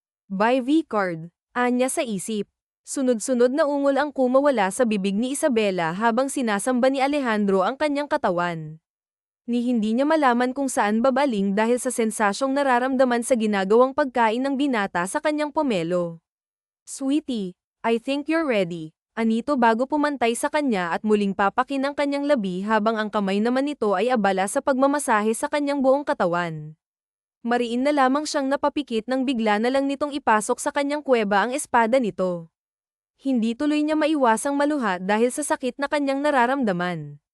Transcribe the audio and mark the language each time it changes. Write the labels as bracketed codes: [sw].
[tl] By V-card, anya sa isip. Sunod-sunod na ungol ang kumawala sa bibig ni Isabella habang sinasamba ni Alejandro ang kanyang katawan. Ni hindi niya malaman kung saan babaling dahil sa sensasyong nararamdaman sa ginagawang pagkain ng binata sa kanyang pomelo. [en] Sweetie, I think you're ready. [tl] Anito bago pumantay sa kanya at muling papakin ang kanyang labi habang ang kamay naman nito ay abala sa pagmamasahe sa kanyang buong katawan. Mariin na lamang siyang napapikit nang bigla na lang nitong ipasok sa kanyang kuweba ang espada nito. Hindi tuloy niya maiwasang maluha dahil sa sakit na kanyang nararamdaman.